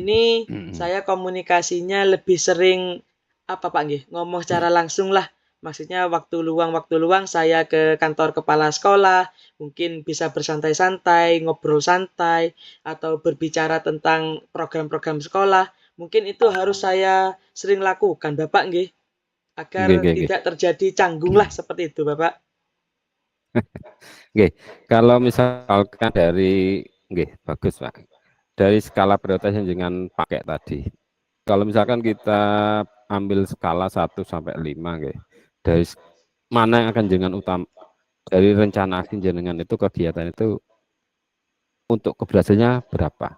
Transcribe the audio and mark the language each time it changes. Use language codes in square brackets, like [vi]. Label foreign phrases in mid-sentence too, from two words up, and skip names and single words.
[id] ini saya komunikasinya lebih sering apa, Pak, nggih, ngomong secara langsung lah, Maksudnya waktu luang saya ke kantor kepala sekolah, mungkin bisa bersantai-santai, ngobrol santai, atau berbicara tentang program-program sekolah. Mungkin itu harus saya sering lakukan, Bapak, nggih, Nggih, agar [jv] nggih, nggih. [id] tidak terjadi canggung lah seperti itu, Bapak. Nggih, kalau misalkan dari nggih, bagus, Pak. Dari skala prioritas yang dengan pakai tadi. Kalau misalkan kita ambil skala 1 sampai 5, nggih. Dari mana yang akan jenengan utama dari rencana aksi jenengan itu kegiatan itu untuk keberhasilannya berapa?